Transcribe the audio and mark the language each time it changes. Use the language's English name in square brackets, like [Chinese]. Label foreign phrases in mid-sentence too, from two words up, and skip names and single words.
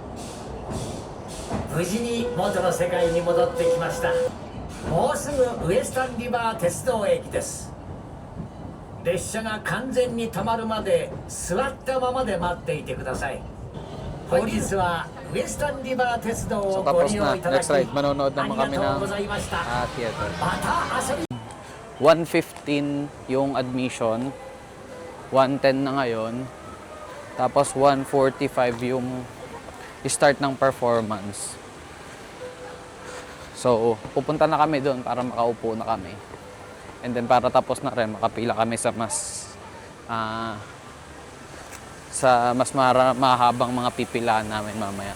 [Japanese] 無事に元の世界に戻ってきました。もうすぐウエスタンリバー鉄道駅です。列車が完全に止まるまで座ったままで待っていてください。本日はウエスタンリバー鉄道 [Filipino] So [Japanese] をご [Filipino] tapos [Japanese] 利用 [Filipino] na. [Japanese] いただき [English] Next ride. [Filipino] Manonood [Japanese] あ [Filipino] naman [Japanese] りが [Filipino] kami [Japanese] とう [Filipino] ng [Japanese] ございました。 [Filipino] theater. [Japanese] また遊び [Filipino] 1:15 yung admission. 1:10 na ngayon. Tapos 1:45 yung start ng performance. So, pupunta na kami doon para makaupo na kami. [English] And then [Filipino] para tapos na rin, makapila kami sa mahabang mga pipilaan namin mamaya.